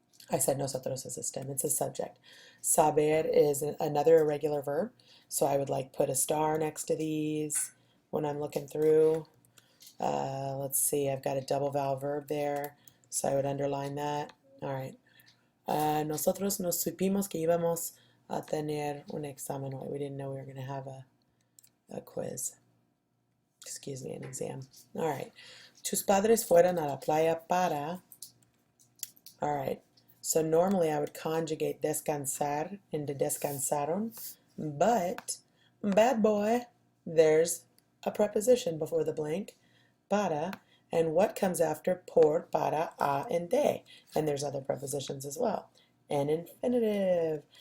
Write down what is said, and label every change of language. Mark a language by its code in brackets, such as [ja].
[en] I said nosotros is a stem. It's a subject. Saber is another irregular verb. So I would like put a star next to these when I'm looking through. Let's see, I've got a double vowel verb there. So I would underline that. All right. [es] Nosotros nos supimos que íbamos a tener un examen hoy. [en] We didn't know we were going to have a quiz. Excuse me, an exam. All right. [es] Tus padres fueron a la playa para. [en] All right. So normally I would conjugate descansar into descansaron, but bad boy, there's a preposition before the blank, para, and what comes after por, para, a, and de? And there's other prepositions as well. An infinitive.